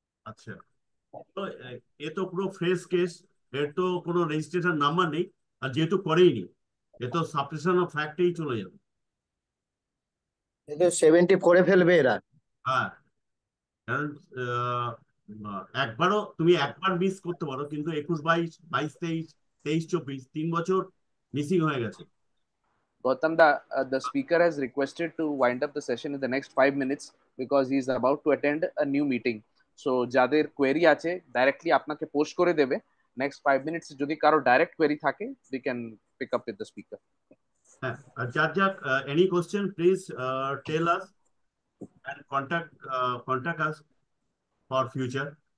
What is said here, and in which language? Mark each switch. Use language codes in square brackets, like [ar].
[bn] আচ্ছা, তো এ তো পুরো ফ্রেশ কেস, এর তো কোনো রেজিস্ট্রেশন নাম্বার নেই, আর যেহেতু করেইনি এ তো সাবস্টিটিউশন অফ ফ্যাক্টেই চলে যাবে। 70 করে ফেলবে এরা। হ্যাঁ, কারণ তুমি একবার মিস করতে পারো, কিন্তু 21, 22, 22, 23, 23, 24 3 বছর মিসিং হয়ে গেছে। [en] Gautam, the speaker has requested to wind up the session in the next 5 minutes because he is about to attend a new meeting. [bn] So যাদের কোয়েরি আছে ডাইরেক্টলি আপনাকে পোস্ট করে দেবে। নেক্সট 5 মিনিটস যদি কারো ডাইরেক্ট কোয়েরি থাকে [en] we can pick up with the speaker. [bn] হ্যাঁ, যাক, [en] any question please tell us and contact us for future.